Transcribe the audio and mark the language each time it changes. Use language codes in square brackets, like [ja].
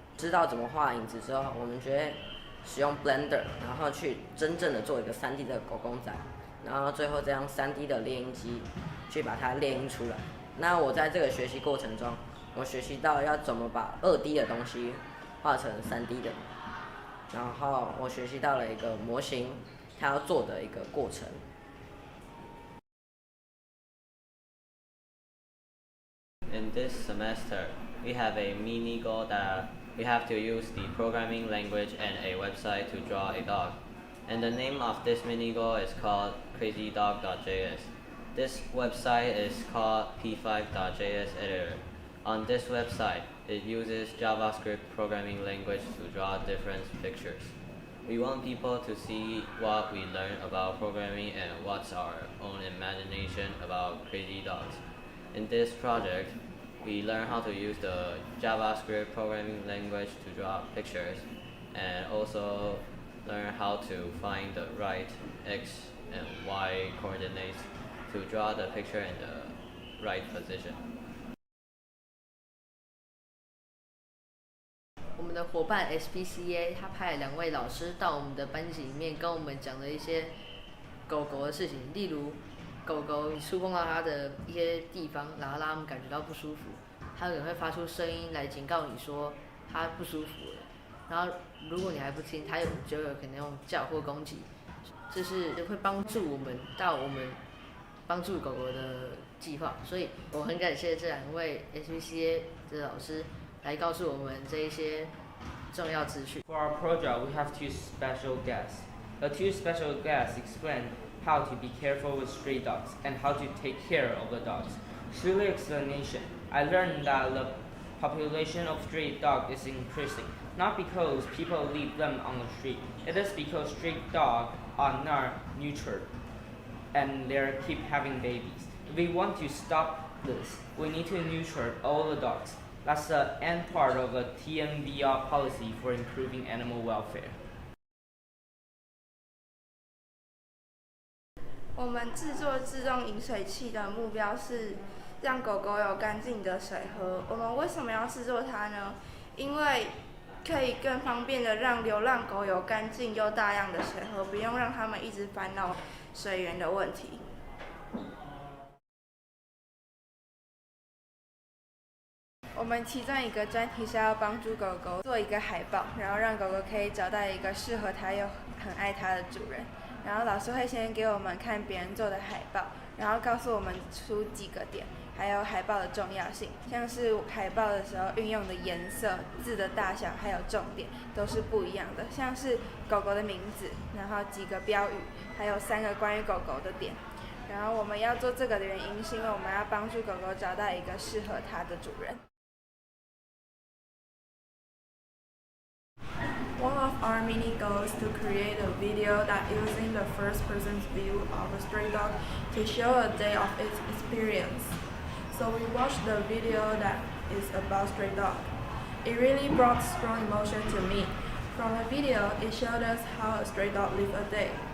[zh] 知道怎么画影子之后，我们就会使用 Blender， 然后去真正的做一个3D 的狗公仔，然后最后再用3D 的猎鹰机去把它猎鹰出来。那我在这个学习过程中，我学习到要怎么把2D 的东西画成3D 的，然后我学习到了一个模型它要做的一个过程。 [en] In this semester, we have a mini goal that we have to use the programming language and a website to draw a dog. And the name of this mini goal is called crazydog.js. This website is called p5.js editor. On this website, it uses JavaScript programming language to draw different pictures. We want people to see what we learn about programming and what's our own imagination about crazy dogs. In this project, we learn how to use the JavaScript programming language to draw pictures, and also learn how to find the right X and Y coordinates to draw the picture in the right position. [zh] 我们的伙伴 SPCA 他派了2位老师到我们的班级里面，跟我们讲了一些狗狗的事情，例如狗狗你触碰到它的一些地方，然后让它们感觉到不舒服，它可能会发出声音来警告你说它不舒服了。然后如果你还不听，它就有可能用叫或攻击，这是会帮助我们帮助狗狗的计划。所以我很感谢这2位 SPCA 的老师来告诉我们这一些重要资讯。 [en] For our project, we have 2 special guests. The 2 special guests explain how to be careful with stray dogs and how to take care of the dogs. Through the explanation, I learned that the population of stray dogs is increasing, not because people leave them on the street. It is because stray dogs are not nurtured and they keep having babies. If we want to stop this, we need to nurture all the dogs. That's the end part of the TNVR policy for improving animal welfare. [zh] 我们制作自动饮水器的目标是让狗狗有干净的水喝。我们为什么要制作它呢？因为可以更方便的让流浪狗有干净又大量的水喝，不用让它们一直烦恼水源的问题。我们其中一个专题是要帮助狗狗做一个海报，然后让狗狗可以找到一个适合它又很爱它的主人。然后老师会先给我们看别人做的海报，然后告诉我们出几个点，还有海报的重要性，像是海报的时候运用的颜色、字的大小还有重点都是不一样的，像是狗狗的名字，然后几个标语，还有3个关于狗狗的点。然后我们要做这个的原因是因为我们要帮助狗狗找到一个适合它的主人。 [en] One of our mini goals is to create a video that using the first person's view of a stray dog to show a day of its experience. So we watched the video that is about stray dog. It really brought strong emotion to me. From the video, it showed us how a stray dog lives a day.